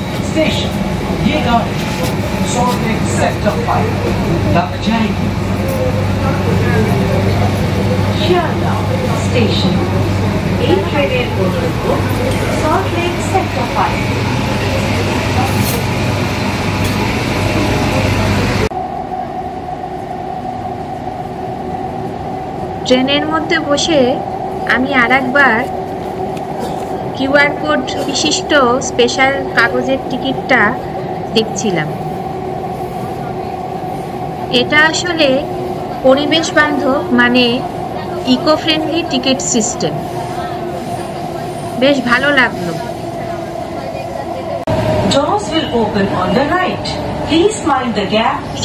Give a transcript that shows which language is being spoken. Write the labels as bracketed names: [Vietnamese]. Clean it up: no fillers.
[Hindi] Station ये गाड़ी salt lake sector 5 तक जाएगी। [Bangla] শিয়ালদা স্টেশন এই ট্রেনের গন্তব্য সল্ট লেক সেক্টর 5। ট্রেনের মধ্যে বসে আমি আরেকবার কিউআর কোড বিশিষ্ট স্পেশাল কাগজের টিকিটটা দেখছিলাম। এটা আসলে পরিবেশ বান্ধব মানে ইকো ফ্রেন্ডলি টিকিট সিস্টেম, বেশ ভালো লাগলো। [English] Doors will open on the right. Please mind the gap between